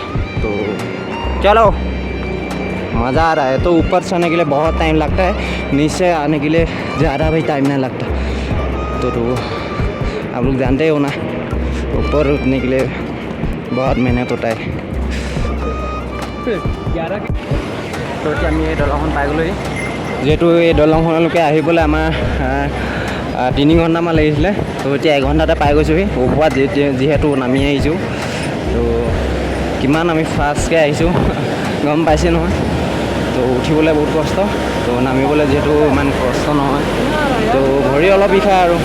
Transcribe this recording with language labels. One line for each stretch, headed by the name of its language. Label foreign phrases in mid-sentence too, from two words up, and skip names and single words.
Hindi: तो चलो, मज़ा आ रहा है। तो ऊपर चढ़ने के लिए बहुत टाइम लगता है, नीचे आने के लिए ज़्यादा भी टाइम नहीं लगता। तो आप लोग जानते हो ना, ऊपर उठने के लिए बहुत मेहनत होता है।
Assamese: तो আমি এই দলংখন পাই গ'লোহি, যিহেতু এই দলংখনলৈকে আহিবলৈ আমাৰ 3 ঘণ্টামান লাগিছিলে, তো এতিয়া 1 ঘণ্টাতে পাই গৈছোঁহি। ওপৰত যিহেতু নামি আহিছোঁ, তো কিমান আমি ফাষ্টকৈ আহিছোঁ গম পাইছে নহয়। তো উঠিবলৈ বহুত কষ্ট, তো নামিবলৈ যিহেতু ইমান কষ্ট নহয়, তো ভৰি অলপ বিষায় আৰু।